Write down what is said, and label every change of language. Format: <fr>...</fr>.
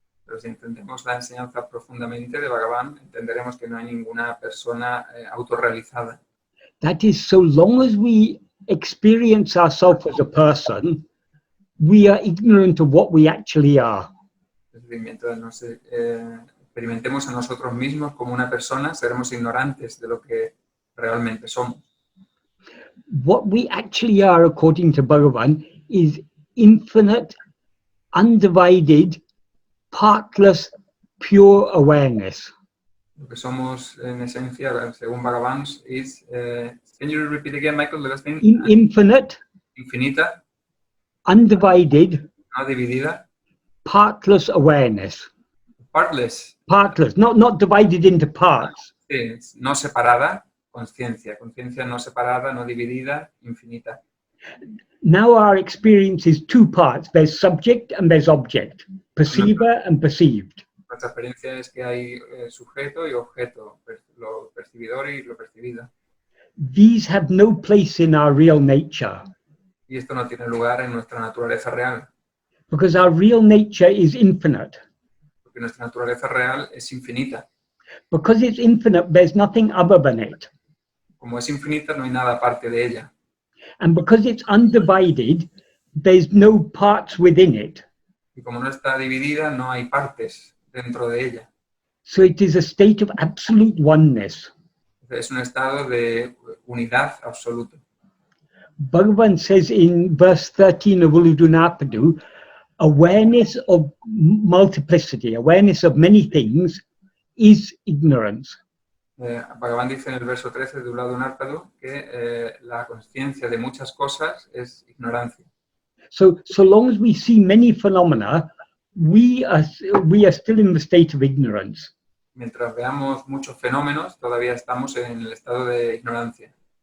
<es>Pero si entendemos la enseñanza profundamente de Bhagavan, entenderemos que no hay ninguna persona autorrealizada.</es> <en>That is, so long as we experience ourselves as a person, we are ignorant of what we actually are.</en> <es>Es decir, mientras nos experimentemos a nosotros mismos como una persona, seremos ignorantes de lo que realmente somos.</es> <en>What we actually are, according to Bhagavan, is infinite, undivided, partless, pure awareness.</en> <es>Lo que somos en esencia, según Bhagavan, es,</es> <en>can you repeat again, Michael, the last thing? Infinite,</en> <es>Infinita,</es> <en>undivided,</en> <es>no dividida,</es> <en>partless awareness. partless, Partless, not divided into parts.</en> <es>sí, no separada, conciencia no separada, no dividida, infinita.</es> <en>Now our experience is two parts. There's subject and there's object, perceiver and perceived.</en> <es>Nuestra experiencia es que hay sujeto y objeto, lo percibidor y lo percibido.</es> <en>These have no place in our real nature.</en> <es>Y esto no tiene lugar en nuestra naturaleza real.</es> <en>Because our real nature is infinite.</en> <es>Porque nuestra naturaleza real es infinita.</es> <en>Because it's infinite, there's nothing other than it.</en> <es>Como es infinita, no hay nada aparte de ella.</es> <en>And because it's undivided, there's no parts within it.</en> <es>Y como no está dividida, no hay partes dentro de ella.</es> <en>So it is a state of absolute oneness.</en> <es>Es un estado de unidad absoluta.</es> <en>Bhagavan says in verse 13 of Uludunapadu, awareness of multiplicity, awareness of many things, is ignorance.</en> <es>Bhagavan dice en el verso 13 de Uludunapadu que la conciencia de muchas cosas es ignorancia.</es> <en>So long as we see many phenomena, we are still in the state of ignorance.</en> <es>Mientras veamos muchos fenómenos, todavía estamos en el estado de ignorancia.</es>